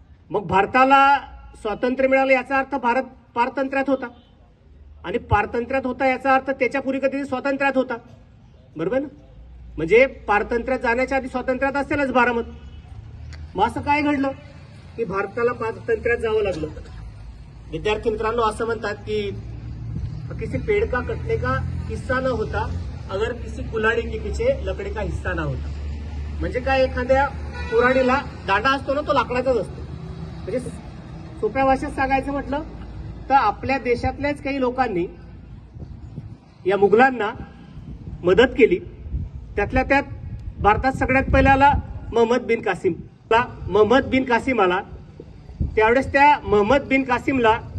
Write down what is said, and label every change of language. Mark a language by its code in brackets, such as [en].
[mr] मग भारताला स्वातंत्र्य मिळालं याचा अर्थ भारत पारतंत्र्यात होता आणि पारतंत्र्यात होता याचा अर्थ त्याच्यापूर्वी कधी स्वातंत्र्यात होता, बरोबर ना. म्हणजे पारतंत्र्यात जाण्याच्या आधी स्वातंत्र्यात असेलच भारत. मग असं काय घडलं की भारताला पारतंत्र्यात जावं लागलं? विद्यार्थी मित्रांनो, असं म्हणतात की [hi] किसी पेड़ का कटने का हिस्सा न होता अगर किसी कुल्हाड़ी के पीछे लकड़ी का हिस्सा ना होता. [mr] म्हणजे काय, एखाद्या कुऱ्हाडीला दांडा असतो ना, तो लाकडाचाच असतो. म्हणजे सोप्या भाषेत सांगायचं म्हटलं तर आपल्या देशातल्याच काही लोकांनी या मुघलांना मदत केली. त्यातल्या त्यात भारतात सगळ्यात पहिल्याला महम्मद बिन कासिम आला. त्यावेळेस त्या महम्मद बिन कासिमला